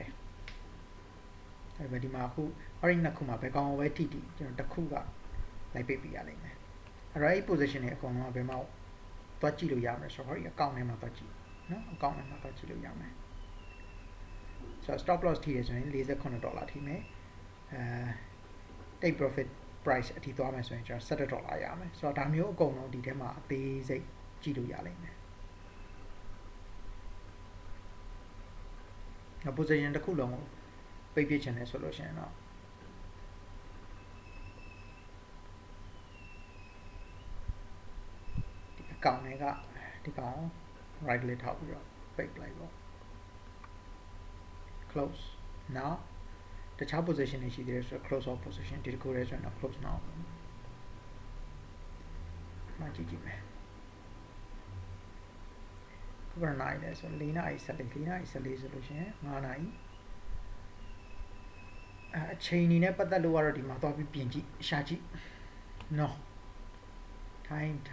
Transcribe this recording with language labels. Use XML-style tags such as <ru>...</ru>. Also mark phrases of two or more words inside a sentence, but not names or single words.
<my>တယ်အဲ့ဒီမှာအခုအဲ့ဒီနှစ်ခုမှာဘယ်ကောင်ပဲထိထိကျွန်တော်တစ်ခုကလိုက်ပေးရလိမ့်မယ်အဲ့တော့အဲ့ position တွေအကုန်လုံးကဘယ်မှာသွားကြည့်လို့ရမလဲဆိုတော့ဒီ account ထဲမှာသွားကြည့်နော် account ထဲမှာသွားကြည့်လို့ရမယ်ဆိုတော့</my> <en>stop loss</en> <my>ထိရဆိုရင်$48ထိမယ်</my> <en>take profit price</en> <my>အထိသွားမယ်ဆိုရင်ကျွန်တော်$17ရမယ်ဆိုတော့ဒါမျိုးအကုန်လုံးဒီထဲမှာအသေးစိတ်ကြည့်လို့ရလိမ့်မယ်။ position တစ်ခုလုံးကိုပိတ်ပစ်ချင်တယ်ဆိုလို့ရှိရင်တော့ ဒီအကောင့်တွေကဒီကောင်</my> <en>right click</en> <my>ထောက်ပြီးတော့ပိတ်လိုက်ပေါ့</my> <en>close now</en> <my>တခြား position တွေရှိသေးတယ်ဆိုတော့</my> <en>close off position</en> <my>ဒီတစ်ခုတည်းဆိုရင်တော့</my> <en>close now</en> <my>မှကြည့်မယ် ခုကနိုင်တယ်ဆို4နာရီ14နာရီ14ဆိုလို့ရှိရင်5နာရီအချိန်နေနဲ့ပတ်သက်လို့ကတော့ဒီမှာသွားပြီးပြင်ကြည့်ရှာကြည့်နော် time</my>